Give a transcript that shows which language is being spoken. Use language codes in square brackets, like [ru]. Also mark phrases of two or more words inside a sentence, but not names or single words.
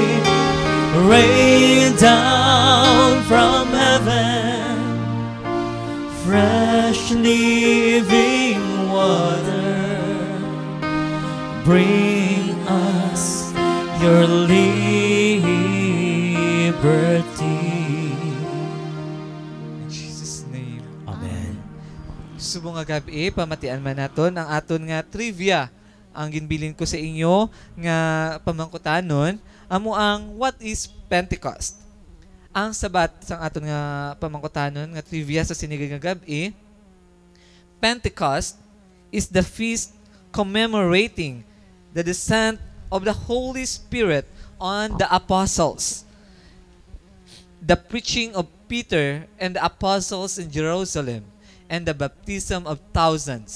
[en] Rain down from heaven, fresh living water. Bring us your liberty. In Jesus' name. Amen. [hil] Gusto mo nga gabi, pamatian man naton ang aton nga trivia. Ang ginbilin ko sa inyo nga pamangkutanon, amo ang [en] what is Pentecost? [hil] Ang sabat sang aton nga pamangkutanon nga trivia sa sinigag nga gabi, [en] Pentecost is the feast commemorating the descent of the Holy Spirit on the apostles. The preaching of Peter and the apostles in Jerusalem and the baptism of thousands.